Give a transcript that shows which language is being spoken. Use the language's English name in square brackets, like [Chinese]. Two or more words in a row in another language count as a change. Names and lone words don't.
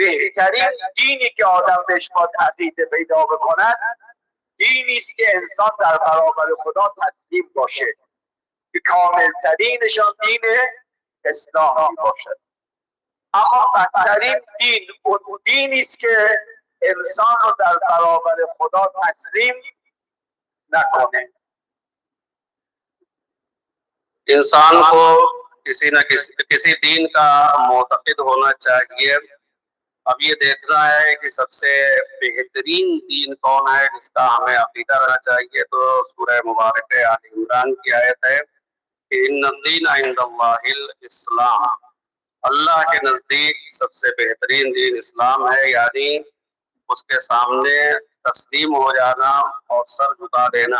[Persian] بهترین دینی که آدم بهش باید عقیده پیدا بکند دینی است که انسان در برابر خدا تسلیم باشه که کاملترینشان دین اسلام باشد. اما بدترین دین اون دینی است که انسان رو در برابر خدا تسلیم نکنه. [Urdu] انسان کو کسی نہ کسی دین کا معتقد ہونا چاہیے. اب یہ دیکھنا ہے کہ سب سے بہترین دین کون ہے جس کا ہمیں عقیدہ رہنا چاہیے. تو سورہ مبارک آل عمران کی آیت ہے کہ [Arabic] إن الدين عند الله الإسلام, [Urdu] اللہ کے نزدیک سب سے بہترین دین اسلام ہے، یعنی اس کے سامنے تسلیم ہو جانا اور سر جھکا دینا.